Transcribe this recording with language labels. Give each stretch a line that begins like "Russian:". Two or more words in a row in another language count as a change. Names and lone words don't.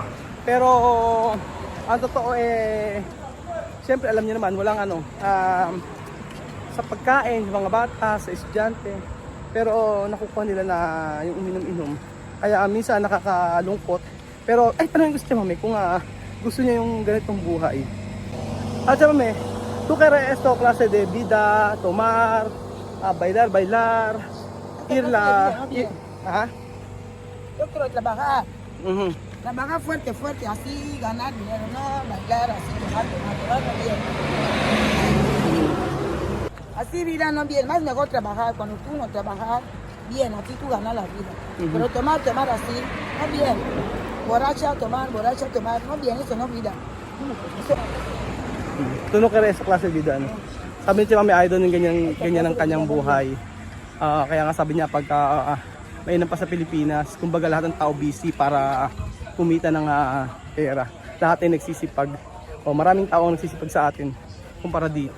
Filipino: Pero, ang totoo siyempre alam niyo naman, walang sa pagkain, sa mga bata, sa estudyante. Pero nakukuha nila na yung uminom-inom. Kaya minsan nakakalungkot. Pero, tanongin ko si Mami kung gusto niya yung ganitong buhay. At Mami,
Spanish: tú quieres esto clase de vida, tomar, bailar, irla. Yo quiero trabajar. Trabajar fuerte, fuerte, así, ganar dinero, no bailar así, tomar, no bien. Así vida no bien, más mejor trabajar, cuando tú no trabajas bien, así tú ganas la vida. Pero tomar así, no bien. Borracha, tomar, no bien, eso no vida. Eso,
Filipino: Tunog ka rin sa klase vida, ano? Sabi niya may idol ng ganyan ang kanyang buhay. Kaya nga sabi niya pagka mainam pa sa Pilipinas, kumbaga lahat ng tao busy para kumita ng pera. Lahat ay nagsisipag. Maraming tao ang nagsisipag sa atin kumpara dito.